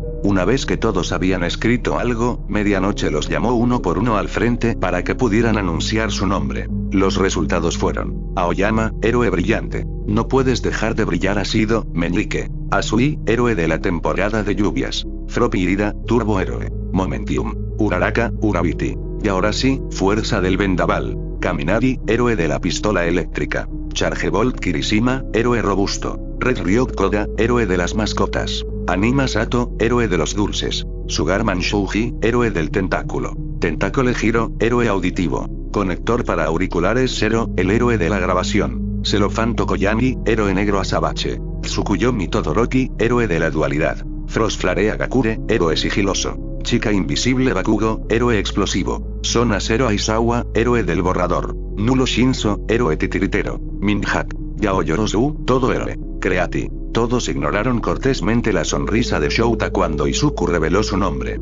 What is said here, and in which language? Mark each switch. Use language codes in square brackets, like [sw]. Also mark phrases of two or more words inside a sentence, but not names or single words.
[es] Una vez que todos habían escrito algo, medianoche los llamó uno por uno al frente para que pudieran anunciar su nombre. Los resultados fueron: Aoyama, héroe brillante. No puedes dejar de brillar Asido, meñique. Asui, héroe de la temporada de lluvias. Froppy Ida, turbo héroe. Momentium. Uraraka, Urabiti. Y ahora sí, fuerza del vendaval. Kaminari, héroe de la pistola eléctrica. Chargebolt Kirishima, héroe robusto. Red Ryok Koga, héroe de las mascotas. Anima Sato, héroe de los dulces. Sugarman Shouji, héroe del tentáculo. Tentáculo Hiro, héroe auditivo. Conector para auriculares Zero, el héroe de la grabación. Celofan Tokoyami, héroe negro Asabache. Tsukuyomi Todoroki, héroe de la dualidad. Frostflare Agakure, héroe sigiloso. Chica invisible Bakugo, héroe explosivo. Sona Zero Aizawa, héroe del borrador. Nulo Shinso, héroe titiritero. Minhak. Yao Yorozu, todo héroe. Creati. Todos ignoraron cortésmente la sonrisa de Shouta cuando Izuku reveló su nombre.